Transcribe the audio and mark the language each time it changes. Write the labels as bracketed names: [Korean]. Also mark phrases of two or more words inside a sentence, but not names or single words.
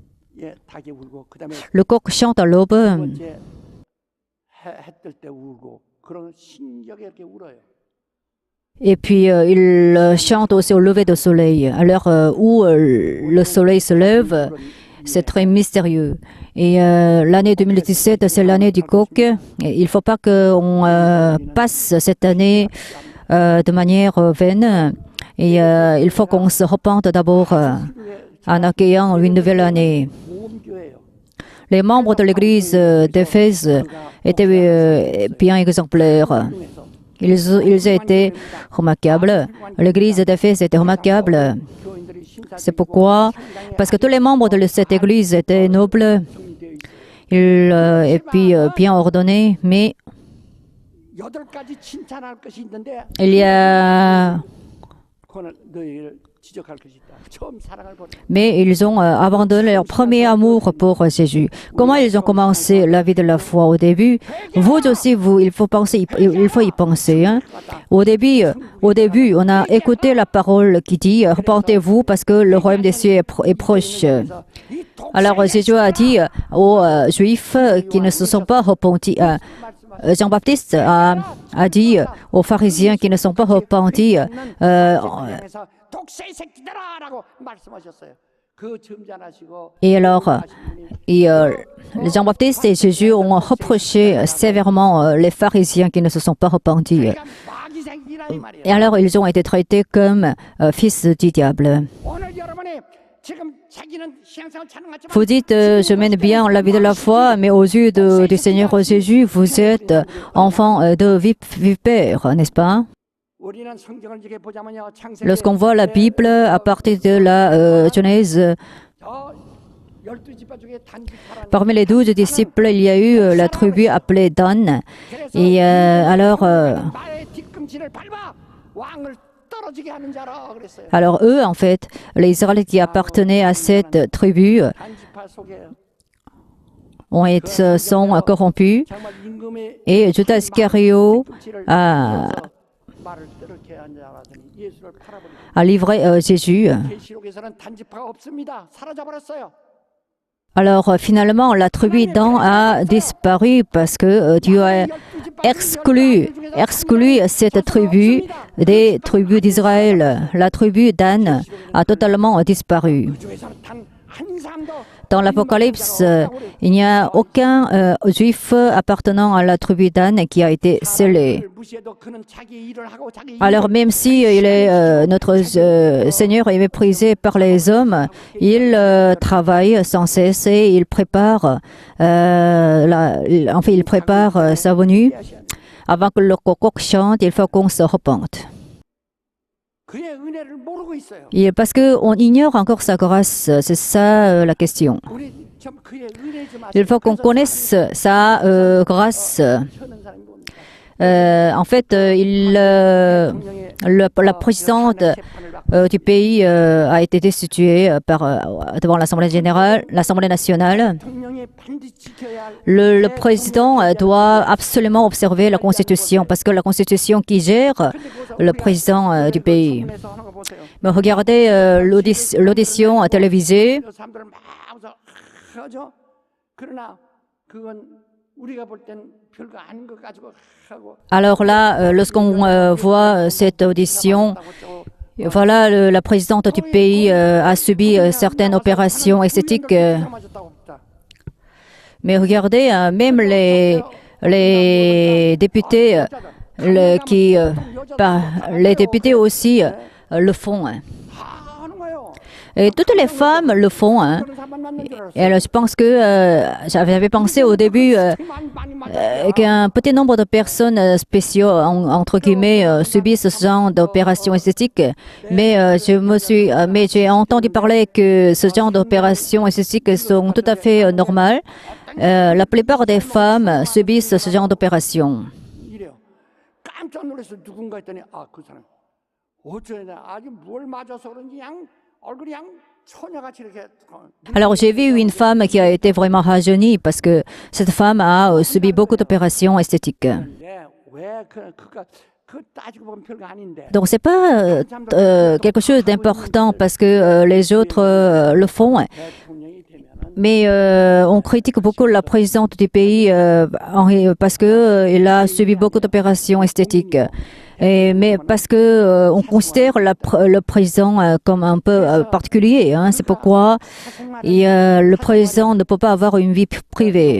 [Korean] 예, 닭이 울고 그다음에 [French] Le coq chante à l'aube [Korean] 두 번째 해 뜰 때 울고 그런 신기하게 이렇게 울어요. [French] et puis il chante aussi au lever du soleil. À l'heure où le soleil se lève, c'est très mystérieux. Et l'année 2017, c'est l'année du coq. Et il ne faut pas qu'on passe cette année de manière vaine. Et il faut qu'on se repente d'abord en accueillant une nouvelle année. [Korean] 모험교회예요. [French] Les membres de l'église d'Éphèse étaient bien exemplaires. Ils étaient remarquables. L'église d'Éphèse était remarquable. [Korean] 교인들이 신사 [French] C'est pourquoi, parce que tous les membres de cette église étaient nobles, et puis bien ordonnés, mais [Korean] 8가지 칭찬할 것이 있는데 [French] il y a [Korean] 그거는 너희를 지적할 것이 있다. 처음 사랑을 버려. [French] mais ils ont abandonné leur premier amour pour Jésus. Comment ils ont commencé la vie de la foi au début? Vous aussi, il faut y penser. Hein? Au début, on a écouté la parole qui dit repentez-vous parce que le royaume des cieux est proche. Alors Jésus a dit aux Juifs qui ne se sont pas repentis. Jean-Baptiste a dit aux pharisiens qui ne sont pas repentis. [Korean] 독세의 새끼들아라고 말씀하셨어요. 그 점잖으시고 [French] Et alors, Jean-Baptiste et Jésus ont reproché sévèrement les pharisiens qui ne se sont pas repentis. [Korean] 마귀 새끼라 이 말이에요. [French] Et alors, ils ont été traités comme fils du diable. [Korean] 오늘 여러분이 지금 자기는 신앙생활 찬양하지만 [French] Vous dites, je mène bien la vie de la foi, mais aux yeux du Seigneur Jésus, vous êtes enfant de vipère, n'est-ce pas? [Korean] 우리는 성경을 이렇게 보자면요. 창세기 [French] Lorsqu'on voit la Bible à partir de la Genèse, [Korean] 저 12지파 중에 단지파라는 [French] parmi les 12 disciples, il y a eu la tribu appelée Dan. Et alors, [Korean] 나의 뒤꿈치를 밟아 왕을 떨어지게 하는 자라 그랬어요. [French] alors eux, en fait, les Israélites qui appartenaient à cette tribu [Korean] 단지파 속에 [French] sont corrompus. [Korean] 정말 임금의 [French] Et Judas Iscario [Korean] 뒤꿈치를 [French] a, [Korean] 말을 이렇게 한 자라더니 예수를 팔아버리고 [French] a livré Jésus. [Korean] 계시록에서는 단지파가 없습니다. 사라져 버렸어요. [French] Alors finalement, la tribu Dan a disparu parce que Dieu a exclu cette tribu des tribus d'Israël. La tribu Dan a totalement disparu. [Korean] 그 중에서는 단 한 사람도 [French] Dans l'Apocalypse, il n'y a aucun juif appartenant à la tribu Dan qui a été scellé. [Korean] 사람을 무시해도 그는 자기 일을 하고 자기 [French] Alors même si il est, notre Seigneur est méprisé par les hommes, il travaille sans cesse et il prépare, il prépare sa venue. Avant que le coq chante, il faut qu'on se repente. [Korean] 그의 은혜를 모르고 있어요. [French] Et parce qu'on ignore encore sa grâce, c'est ça la question. [Korean] 우리 좀 그의 은혜 좀 [French] Il [Korean] 아세요. [French] faut qu'on connaisse sa grâce. [Korean] 천은 사람이 뭡니까? [French] En fait, la présidente du pays a été destituée devant l'Assemblée générale, l'Assemblée nationale. [Korean] 대통령이 반드시 지켜야 할 [French] Le président doit absolument observer la Constitution parce que la Constitution qui gère le président du pays. [Korean] 에서 하는 거 보세요. [French] Mais regardez l'audition télévisée. [Korean] 사람들은 막 웃어 하죠. 그러나 그건 우리가 볼 땐 별거 아닌 것 가지고 하고 [French] Alors là, lorsqu'on voit cette audition, voilà, la présidente du pays a subi certaines opérations esthétiques. Mais regardez, même les députés, les députés aussi le font. [Korean] 다 하는 거예요. [French] Et toutes les femmes le font. Hein. [Korean] 그런 사람만 만난 줄 알았어요. [French] Et alors, je pense que j'avais pensé au début [Korean] 많이 맞아요. [French] qu'un petit nombre de personnes spéciaux, entre guillemets, subissent ce genre d'opérations esthétiques. Mais mais j'ai entendu parler que ce genre d'opérations esthétiques sont tout à fait normales. La plupart des femmes subissent ce genre d'opérations. [Korean] 이래요. 깜짝 놀라서 누군가 했더니 그 사람 어쩌냐 아주 뭘 맞아서 그런지 양 얼굴이 양 처녀같이 이렇게 [French] Alors j'ai vu une femme qui a été vraiment rajeunie parce que cette femme a subi beaucoup d'opérations esthétiques. [Korean] 왜 그 따지고 보면 별거 아닌데 [French] Donc c'est pas quelque chose d'important parce que les autres le font. [Korean] 대통령이 되면은 [French] Mais on critique beaucoup la présidente du pays parce qu'elle a subi beaucoup d'opérations esthétiques. Mais parce que on considère le président comme un peu particulier. Hein, c'est pourquoi le président ne peut pas avoir une vie privée.